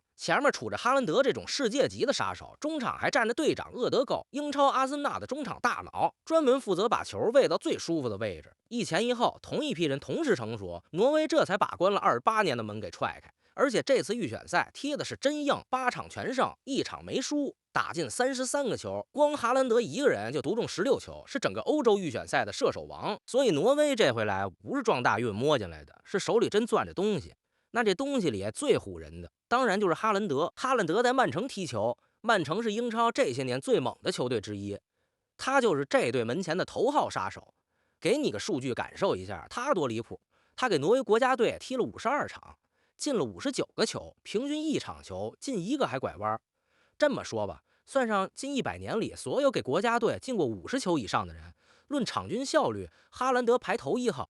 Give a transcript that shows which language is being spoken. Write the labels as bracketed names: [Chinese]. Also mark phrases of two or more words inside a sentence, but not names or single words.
[Chinese] 前面杵着哈蘭德這種世界級的殺手，中場還站着隊長厄德高，英超阿森納的中場大腦，專門負責把球餵到最舒服的位置。一前一後，同一批人同時成熟，挪威這才把關了28年的門給踹開。而且這次預選賽踢的是真硬，8場全勝，1場沒輸，打進33個球，光哈蘭德一個人就獨中16球，是整個歐洲預選賽的射手王。所以挪威這回來不是撞大運摸進來的，是手裡真攥着東西。那這東西裡最唬人的，當然就是哈蘭德。哈蘭德在曼城踢球，曼城是英超這些年最猛的球隊之一，他就是這隊門前的頭號殺手。給你個數據感受一下，他多離譜。他給挪威國家隊踢了52場，進了59個球，平均1場球進1個還拐彎。這麼說吧，算上近100年裡所有給國家隊進過50球以上的人，論場均效率，哈蘭德排頭1號。